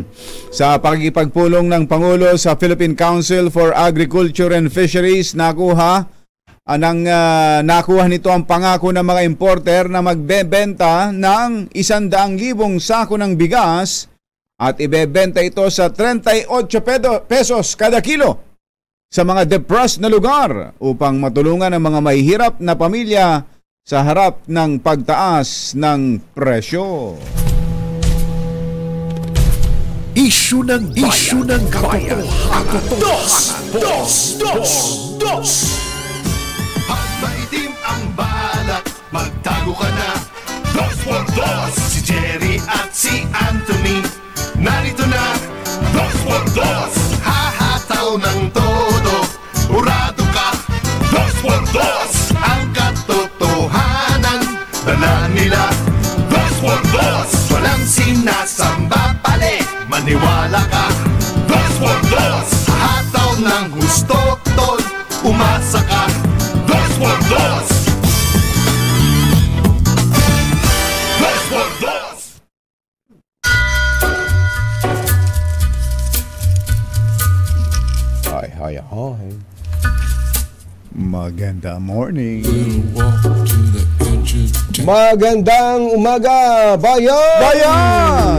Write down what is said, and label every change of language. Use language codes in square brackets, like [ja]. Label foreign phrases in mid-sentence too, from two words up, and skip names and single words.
[tl] Sa pakikipagpulong ng Pangulo sa Philippine Council for Agriculture and Fisheries, nakuha nito ang pangako ng mga importer na magbebenta ng 100,000 sako ng bigas at ibebenta ito sa 38 pesos kada kilo sa mga depressed na lugar upang matulungan ang mga mahihirap na pamilya sa harap ng pagtaas ng presyo. Isyu ng bayan. Dos por Dos! Pag maitim ang balak, magtago ka na. Dos por Dos! Si Jerry at si Anthony, narito na. Dos por Dos! Hahataw ng todo, urado ka. Dos por Dos! Ang katotohanan, dala nila. Dos por Dos! Walang sinasamba pali, maniwala ka. Dos por Dos! Hataw ng gusto, tol, umasa ka. Dos por Dos! Dos por Dos! Hi. Maganda morning. Magandang umaga, bayan!